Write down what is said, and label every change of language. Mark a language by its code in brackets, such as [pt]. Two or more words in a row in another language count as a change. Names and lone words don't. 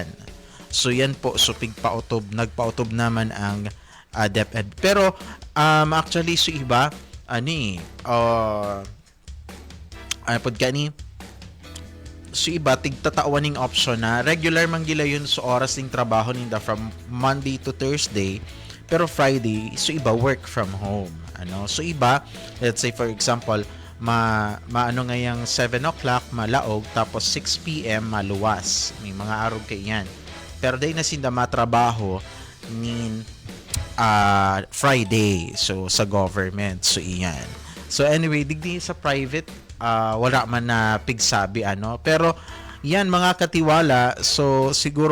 [bik] So yan po, so nagpautob naman ang DepEd. Pero actually so iba pod gani so iba tigtatauan ning option na regular man gila yun sa oras ning trabaho ninda [en] from Monday to Thursday, [bik] pero Friday so iba [en] work from home. So iba, let's say for example, [bik] maano ngayang 7 o'clock malaog, tapos 6 p.m. maluwas. May mga araw kay yan. Pero day na sinda matrabaho nin Friday, so sa government. So iyan. So anyway, digdi sa private wala man na pigsabi pero yan mga katiwala, so siguro